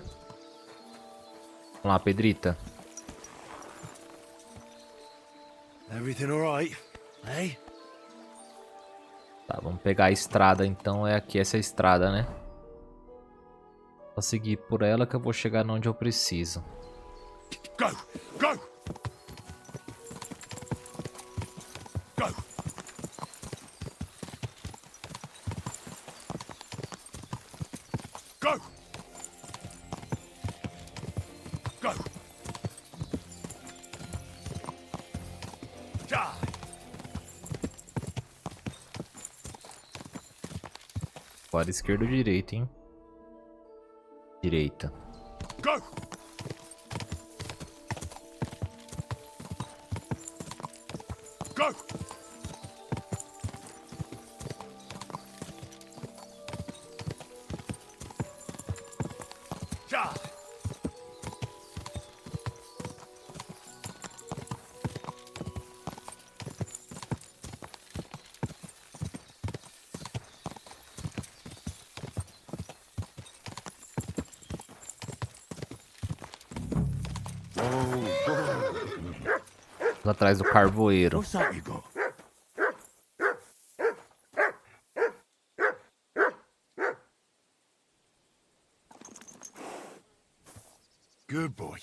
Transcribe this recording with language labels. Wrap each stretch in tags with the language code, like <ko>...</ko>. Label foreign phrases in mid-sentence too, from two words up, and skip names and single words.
<pt>Vamos lá, Pedrita.</pt> <en>Everything alright? Hey?</en> <pt>Tá, vamos pegar a estrada então. É aqui, essa é a estrada, né? Vou seguir por ela que eu vou chegar onde eu preciso.</pt> <en>Go! Go! Go! Go! Go! Ja!</en> <pt>Fora esquerda ou direita, hein? Direita.</pt> <en>Go! Go!</en> <pt>Ja! Atrás do carvoeiro.</pt> <en>What's that you got? Good boy.</en>